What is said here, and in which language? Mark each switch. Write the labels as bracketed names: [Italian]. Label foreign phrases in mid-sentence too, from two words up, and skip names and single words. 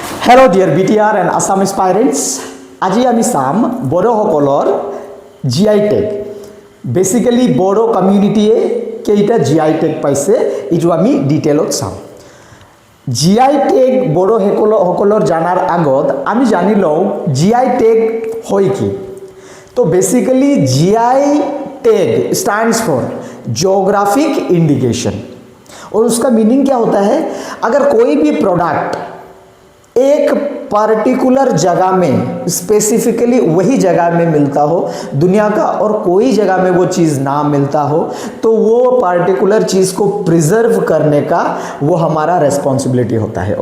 [English] Hello dear BTR and Assam aspirants. [Assamese] আজি আমি চাম বড়োসকলৰ GI টেগ। বেসিক্যালি বড়ো কমিউনিটিয়ে কেইটা GI টেগ পাইছে এইটো আমি ডিটেইলত চাম। GI টেগ বড়োসকলৰ জানাৰ আগত আমি জানি লওঁ GI টেগ হয় কি। [Hindi] तो बेसिकली [English] GI tag stands for geographic indication [Hindi] और उसका मीनिंग क्या होता है, अगर कोई भी प्रोडक्ट एक पर्टिकुलर जगह में स्पेसिफिकली वही जगह में मिलता हो दुनिया का और कोई जगह में वो चीज़ ना मिलता हो तो वो पर्टिकुलर चीज़ को प्रिजर्व करने का वो हमारा रेस्पॉन्सिबिलिटी होता है।